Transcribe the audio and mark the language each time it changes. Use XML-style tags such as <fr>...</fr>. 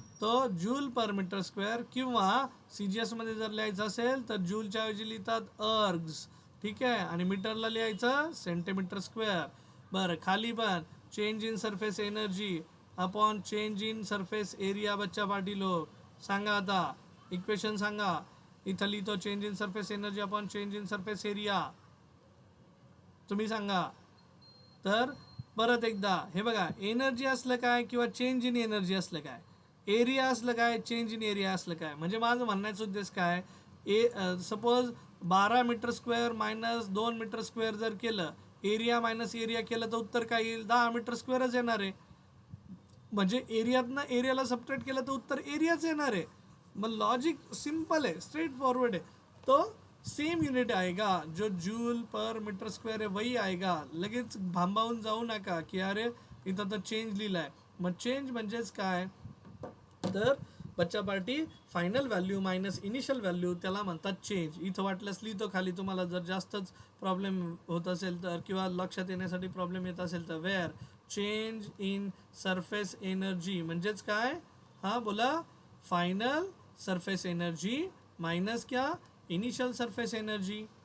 <mr>तो जूल पर metre square, किंवा CGS मध्ये जर लिहायचं असेल तर जूलच्या ऐवजी लिहितात अर्ग्स. ठीक आहे, आणि मीटरला लिहायचं सेंटीमीटर स्क्वेअर. बरं खाली पण change in surface energy upon change in surface area. बच्चा पार्टी लोक सांगा आता इक्वेशन सांगा. इथं लिहितो change in surface energy upon change in surface area. तुम्ही सांगा. तर परत एकदा हे बघा, एनर्जी असलं काय किंवा चेंज इन एनर्जी असलं काय, एरिया असलं काय, चेंज इन एरिया असलं काय, म्हणजे माझं म्हणण्याचा उद्देश काय, suppose 12 metre square minus 2 metre square जर केलं, एरिया मायनस एरिया केलं तर उत्तर काय येईल, 10 मीटर स्क्वेअरच येणार आहे. म्हणजे एरियातनं एरियाला सबट्रॅक्ट केलं तर उत्तर एरियाच येणार आहे.</mr> <hi>मग लॉजिक सिंपल है, स्ट्रेट फॉरवर्ड है. तो सेम यूनिट आएगा जो जूल पर मीटर स्क्वेअर है वही आएगा.</hi> <mr>लगेच भांबावून जाऊ नका की अरे इथं तर चेंज लिहिलाय. मग चेंज म्हणजेच काय, तर बच्चा party final value minus initial value त्याला म्हणतात चेंज. इथं वाटल्यास लिहितो खाली, तुम्हाला जर जास्तच प्रॉब्लेम होत असेल तर किंवा लक्षात येण्यासाठी प्रॉब्लेम येत असेल तर, wear change in surface energy म्हणजेच काय, हा बोला, फाइनल सरफेस एनर्जी माइनस क्या, इनिशियल सरफेस एनर्जी.</mr>